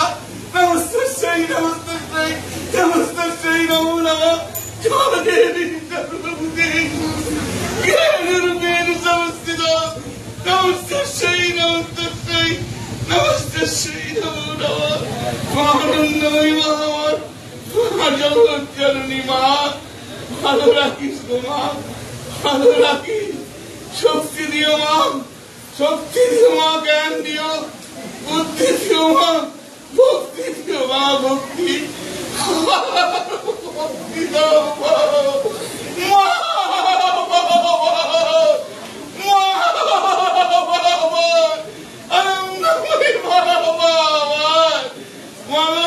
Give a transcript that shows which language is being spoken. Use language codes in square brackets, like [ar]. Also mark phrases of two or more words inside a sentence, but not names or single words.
[sa] नमस्तस्यै नमस्तस्यै नमस्तस्यै नमो नमः या देवी सर्वभूतेषु ज्ञानरूपेण संस्थिता नमस्तस्यै नमस्तस्यै नमस्तस्यै नमो नमः आनन्दमयी महामार [bn] জগজ্জননী মা ভালো রাখিস গো মা ভালো রাখিস শক্তি দিও মা শক্তি দিও মা জ্ঞান দিও বুদ্ধি দিও মা ভক্তি দিও মা ভক্তি ভক্তি দাও মা আনন্দময়ী মা